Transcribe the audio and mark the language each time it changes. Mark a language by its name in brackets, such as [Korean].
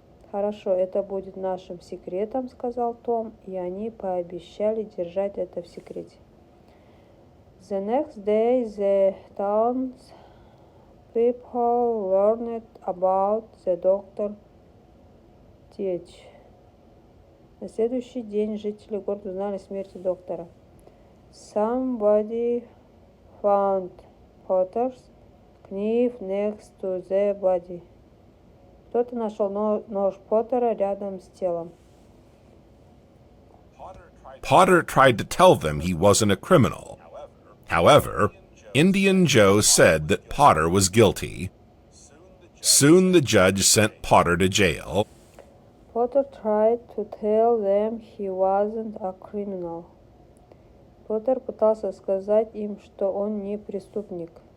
[Russian] Хорошо, это будет нашим секретом, сказал Том, и они пообещали держать это в секрете. [English] The next day, the townspeople learned about the doctor's death. [Russian] На следующий день жители города узнали о смерти доктора. [English] Somebody found Potter's knife next to the body. [Russian] Кто-то нашел нож Поттера рядом с телом. [English] Potter tried to tell them he wasn't a criminal. However, Indian Joe said that Potter was guilty. Soon the judge sent Potter to jail. Potter tried to tell them he wasn't a criminal. [Russian] Поттер пытался сказать им, что он не преступник.